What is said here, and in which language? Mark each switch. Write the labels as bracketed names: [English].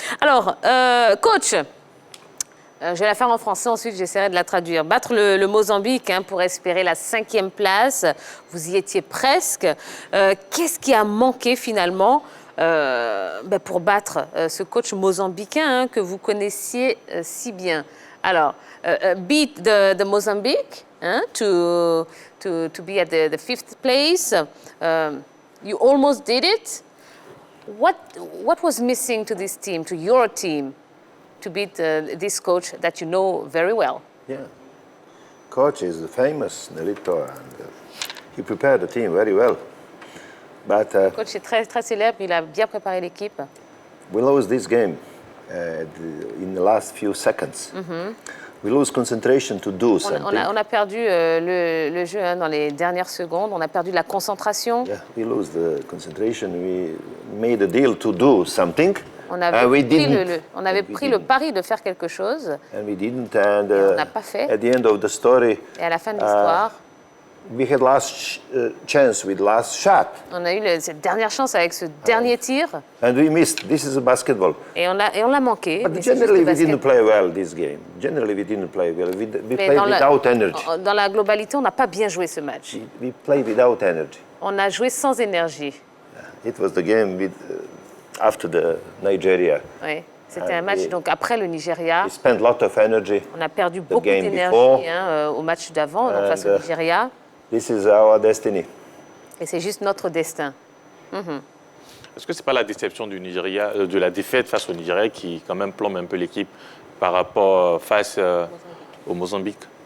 [French] Alors, coach, je vais la faire en français, ensuite j'essaierai de la traduire. Battre le Mozambique pour espérer la 5e place, vous y étiez presque. Qu'est-ce qui a manqué finalement pour battre ce coach mozambicain que vous connaissiez si bien? [English] Alors, beat the Mozambique to be at the 5th place. You almost did it. What was missing to this team, to your team, to beat this coach that you know very well? Yeah. Coach is famous, Nelito, and he prepared the team very well. But [French] Le coach est très, très célèbre, il a bien préparé l'équipe. [English] we lost this game in the last few seconds. We lose concentration to do something. [French] On a perdu le jeu dans les dernières secondes, on a perdu la concentration. [English] Yeah, we lose the concentration. We made a deal to do something. [French] On avait pris le pari de faire quelque chose. [English] And we didn't. And [French] on n'a pas fait. [English] At the end of the story, [French] et à la fin de l'histoire, [English] we had last chance with last shot. [French] On a eu cette dernière chance avec ce dernier tir. [English] And we missed. This is a basketball. [French] Et on l'a manqué. [English] But generally, we didn't play well this game. Generally, we didn't play well. We played without energy. [French] Dans la globalité, on n'a pas bien joué ce match. [English] We played without energy. [French] On a joué sans énergie. [English] It was the game with, after the Nigeria. [French] Oui, c'était un match donc après le Nigeria. [English] We spent a lot of energy. [French] On a perdu beaucoup d'énergie au match d'avant, donc face au Nigeria. [English] This is our destiny. [French] Et c'est juste notre destin. Est-ce que ce n'est pas la déception du Nigeria, de la défaite face au Nigeria qui quand même plombe un peu l'équipe par rapport face au Mozambique?